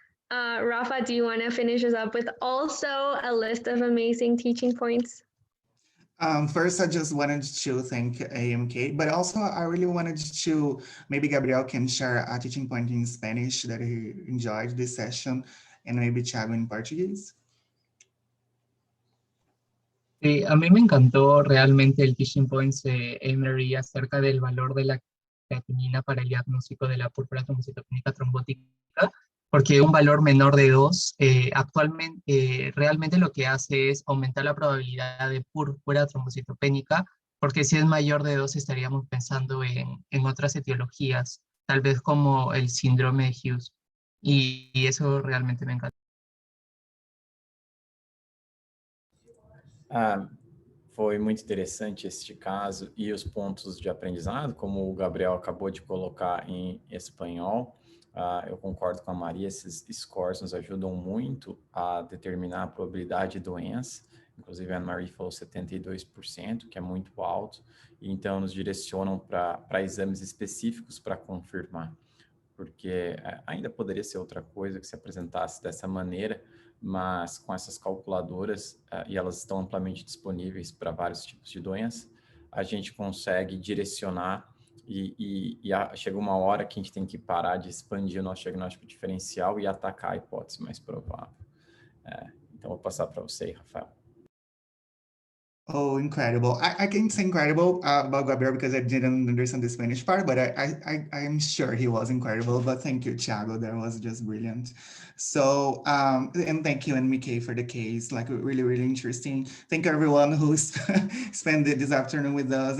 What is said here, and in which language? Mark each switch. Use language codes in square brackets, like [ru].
[en] Rafa, do you want to finish us up with also a list of amazing teaching points? First, I just wanted to thank AMK, but also I really wanted to, maybe Gabriel can share a teaching point in Spanish that he enjoyed this session, and maybe Thiago in Portuguese. [es] A mí me encantó realmente el teaching points de Emery acerca del valor de la creatinina para el diagnóstico de la púrpura trombocitopénica trombótica, porque un valor menor de 2 actualmente realmente lo que hace es aumentar la probabilidad de púrpura trombocitopénica, porque si es mayor de 2 estaríamos pensando en otras etiologías, tal vez como el síndrome de Hughes, y eso realmente me encanta. [pt] Foi muito interessante este caso e os pontos de aprendizado, como o Gabriel acabou de colocar em espanhol. Eu concordo com a Maria, esses scores nos ajudam muito a determinar a probabilidade de doença. Inclusive a Maria falou 72%, que é muito alto, e então nos direcionam para exames específicos para confirmar, porque ainda poderia ser outra coisa que se apresentasse dessa maneira, mas com essas calculadoras, e elas estão amplamente disponíveis para vários tipos de doença, a gente consegue direcionar e chega uma hora que a gente tem que parar de expandir o nosso diagnóstico diferencial e atacar a hipótese mais provável. Então, vou passar para você aí, Rafael. [en] Oh, incredible. I can't say incredible about Gabriel because I didn't understand the Spanish part, but I'm sure he was incredible. But thank you, Thiago. That was just brilliant. So, and thank you, and Mickey, for the case. Like, really, really interesting. Thank you, everyone who spent this afternoon with us.